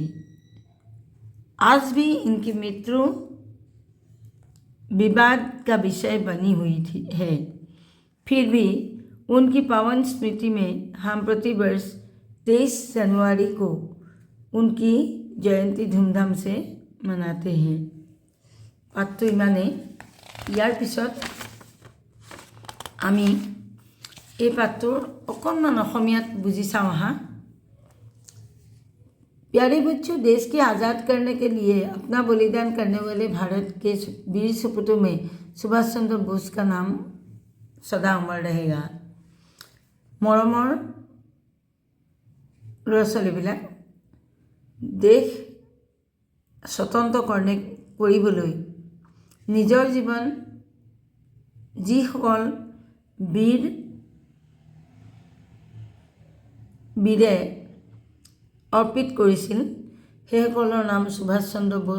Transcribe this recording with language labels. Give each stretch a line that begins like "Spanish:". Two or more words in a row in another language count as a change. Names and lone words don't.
Hindi: आज भी इनकी मृत्यु विवाद का विषय बनी हुई है। फिर भी उनकी पावन स्मृति में हम प्रतिवर्ष 23 जनवरी को उनकी जयंती धूमधाम से मनाते हैं।
Assamese: पाठটো ইমানে। ইয়াৰ পিছত আমি এই পাঠটোৰ অকণমান অসমীয়াত বুজি চাওঁ আহা।
Hindi: प्यारे बच्चों, देश के आज़ाद करने के लिए अपना बलिदान करने वाले भारत के वीर सपूतों में सुभाष चंद्र बोस का नाम सदा अमर रहेगा।
Assamese: मरমৰ ল'ৰা ছোৱালীবিলাক, দেশ স্বতন্ত্ৰ কৰিবলৈ নিজৰ জীৱন যিসকল বীৰে অৰ্পিত কৰিছিল সেইসকলৰ নাম সুভাষ চন্দ্ৰ বোস।